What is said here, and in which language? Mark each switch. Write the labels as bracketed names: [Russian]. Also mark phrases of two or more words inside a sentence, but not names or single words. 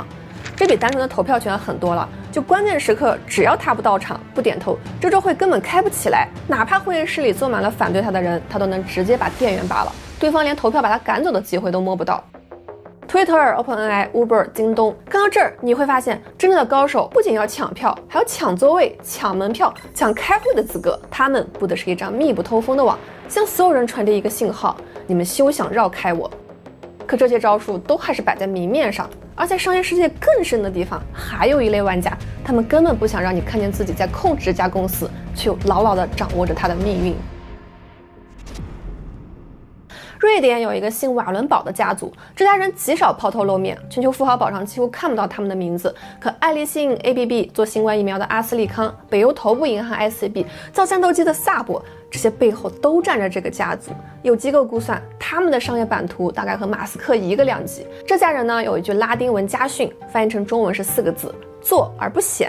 [Chinese] 這比單純的投票權很多了，就關鍵時刻只要他不到場不點頭，這週會根本開不起來，哪怕會議室裡坐滿了反對他的人，他都能直接把電源拔了，對方連投票把他趕走的機會都摸不到。Twitter、OpenAI、Uber、京東，看到這兒你會發現，真正的高手不僅要搶票，還要搶座位、搶門票、搶開會的資格。他們布的是一張密不透風的網，向所有人傳遞一個信號：你們休想繞開我。可這些招數都還是擺在明面上，而在商業世界更深的地方，還有一類玩家，他們根本不想讓你看見自己在控制这家公司，卻又牢牢地掌握着它的命運。瑞典有一個姓瓦倫堡的家族，這家人極少拋頭露面，全球富豪榜上幾乎看不到他們的名字。可愛立信、ABB 做新冠疫苗的阿斯利康、北歐頭部銀行 SCB 造戰鬥機的薩博，這些背後都站着這個家族。有機構估算，他們的商業版圖大概和馬斯克一個量級。這家人呢，有一句拉丁文家訓，翻譯成中文是4個字：做而不顯。